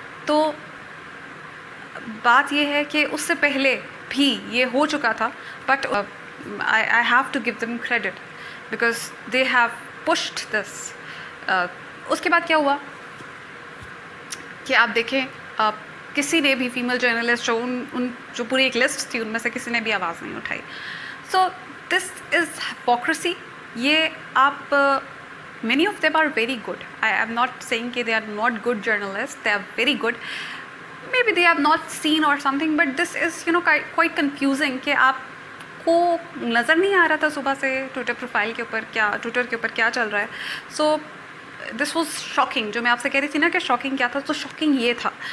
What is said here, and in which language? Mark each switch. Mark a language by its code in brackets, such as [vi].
[ur] تو بات یہ ہے کہ اس سے پہلے بھی یہ ہو چکا تھا، [en] But I have to give them credit because they have pushed this. [ur] اس کے بعد کیا ہوا کہ آپ دیکھیں کسی نے بھی فیمیل جرنلسٹ جو پوری ایک لسٹ تھی ان میں سے کسی نے بھی آواز نہیں اٹھائی. [en] So this is hypocrisy. [ur] یہ آپ [en] many of them are very good. I am not saying کہ they are not good journalists. They are very good. Maybe they have not seen or something, but this is quite confusing [ur] کہ آپ کو نظر نہیں آ رہا تھا صبح سے ٹویٹر پروفائل کے اوپر ٹویٹر کے اوپر کیا چل رہا ہے. [en] So this was shocking. [ur] جو میں آپ سے کہہ رہی تھی نا کہ شاکنگ کیا تھا، تو شاکنگ یہ تھا.